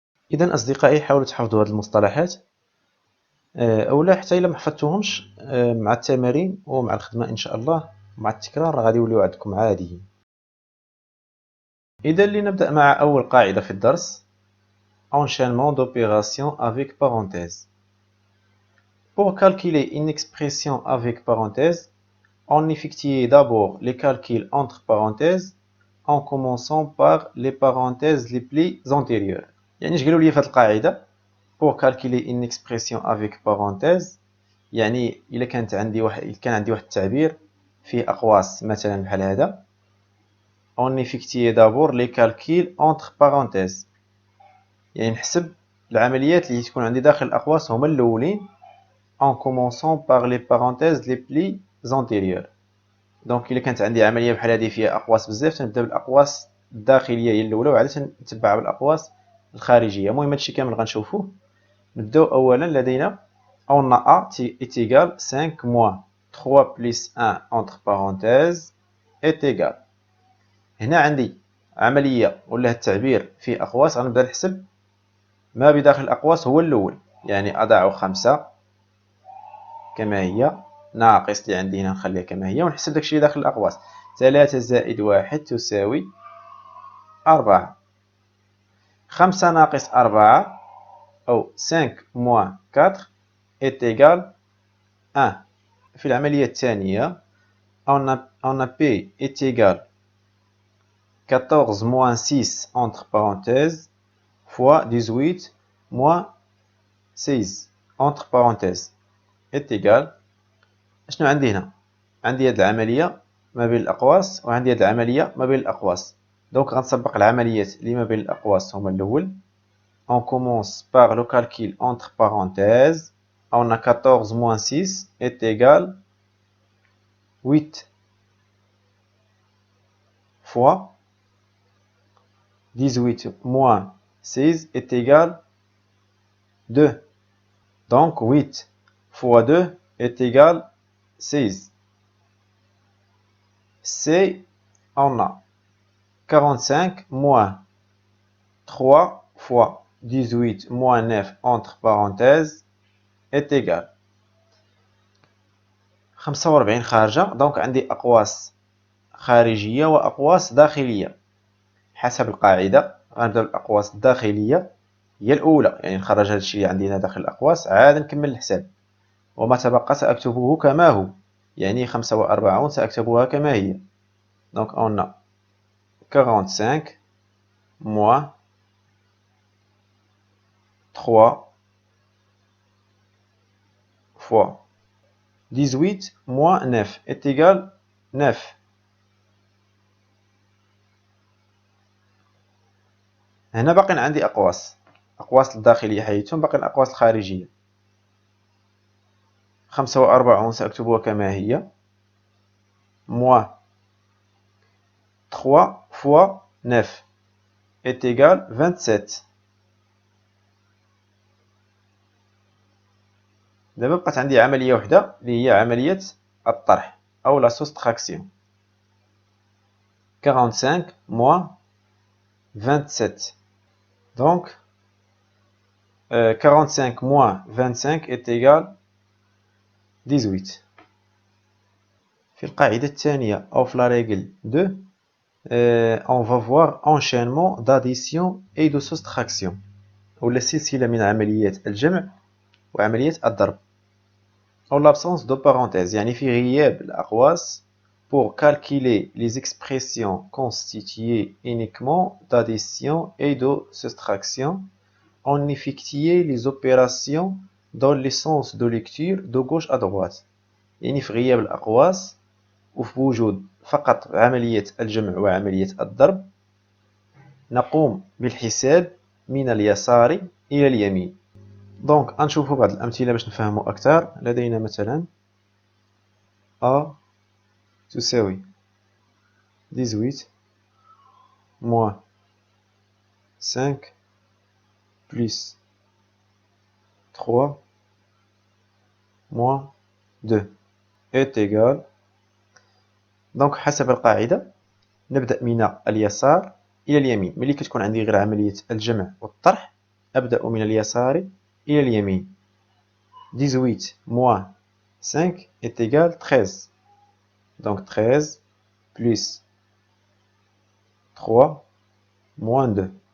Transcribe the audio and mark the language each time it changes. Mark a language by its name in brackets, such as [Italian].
[Arabic] إذا أصدقائي حاولوا تحفظوا هذه المصطلحات، أولا حتى إلا ما حفظتوهمش مع التمارين ومع الخدمة إن شاء الله مع التكرار غادي يوليو عندكم عاديين. إذا لنبدأ مع أول قاعدة في الدرس. [French] enchaînement d'opérations avec parenthèse. Pour calculer une expression avec parenthèse, on effectue d'abord les calculs entre parenthèses en commençant par les parenthèses les plus antérieures. [Arabic] يعني اش قالوا لي في هذه القاعدة؟ [French] pour calculer une expression avec parenthèse، [Arabic] يعني إلا كان عندي واحد التعبير فيه أقواس مثلا بحال هذا، [French] on effectue d'abord les calculs entre parenthèses، [Arabic] يعني نحسب العمليات اللي تكون عندي داخل الأقواس هما الأولين [French] en commençant par les parenthèses les plus antérieures. [Arabic] دونك إلا كانت عندي عملية بحال هذه فيها أقواس بزاف تنبدا بالأقواس الداخلية هي الأولى، وعاد تنتبعها بالأقواس الخارجية. المهم هادشي كامل غنشوفوه. نبداو أولا. لدينا [French] on a a est égal 5 moins 3 plus 1 entre parenthèses est égal. [Arabic] هنا عندي عملية ولا التعبير فيه أقواس، غنبدا نحسب ما بداخل الأقواس هو الأول، يعني أضع 5 كما هي ناقص اللي عندي هنا نخليها كما هي، ونحسب داكشي اللي داخل الأقواس. 3 زائد 1 تساوي 4. [French] 5 [Arabic] ناقص 4 أو [French] 5 moins 4 est égal 1. [Arabic] في العملية الثانية [French] on a P est égal 14 moins 6 entre parenthèses fois 18 moins 16 entre parenthèses est égal. [Arabic] شنو عندي هنا؟ عندي هاد العملية ما بين الأقواس وعندي هاد العملية ما بين الأقواس. دونك غنطبق العمليات اللي ما بين الأقواس هما الأول. [French] On commence par le calcul entre parenthèses. On a 14 moins 6 est égal 8 fois 18 moins 16 est égal 2. Donc 8 fois 2 est égal 16. C, on a 45 moins 3 fois 18 moins 9 entre parenthèses est égal 45 [Arabic] خارجة. دونك عندي أقواس خارجية وأقواس داخلية. حسب القاعدة غنبداو بالأقواس الداخلية هي الأولى، يعني نخرج هذا الشيء اللي عندنا داخل الأقواس عاد نكمل الحساب، وما تبقى سأكتبه كما هو، يعني 45 سأكتبها كما هي. [French] Donc on a 45 moins 3 fois 18 moins 9 est égal 9. [Arabic] هنا باقي عندي أقواس الداخلية حيثم باقي الأقواس الخارجية. [French] 45 [Arabic] سأكتبها كما هي [French] moins 3 fois 9 est égal 27. [Arabic] دابا بقات عندي عملية وحدة اللي هي عملية الطرح أو لا soustraction. [French] 45 moins 27. Donc 45 moins 25 est égal 18. [Arabic] في القاعدة الثانية أو في [French] la règle 2 on va voir enchaînement d'addition et de soustraction [Arabic] ولا سلسلة من عمليات الجمع وعملية الضرب [French] en l'absence de parenthèses، [Arabic] يعني في غياب الأقواس [French] pour calculer les expressions constituées uniquement d'addition et de soustraction on effectuait les opérations dans le sens de lecture de gauche à droite. [Arabic] يعني في غياب الأقواس وفي وجود فقط عملية الجمع وعملية الضرب نقوم بالحساب من اليسار إلى اليمين. دونك غنشوفوا بعض الأمثلة باش نفهموا أكثر. لدينا مثلا A تساوي [French] 18 moins 5 plus 3 moins 2 est égal. [Arabic] دونك حسب القاعدة نبدأ من اليسار إلى اليمين. ملي كتكون عندي غير عملية الجمع والطرح أبدأ من اليسار إلى اليمين. [French] 18 moins 5 est égal 13. Donc 13 plus 3 moins 2.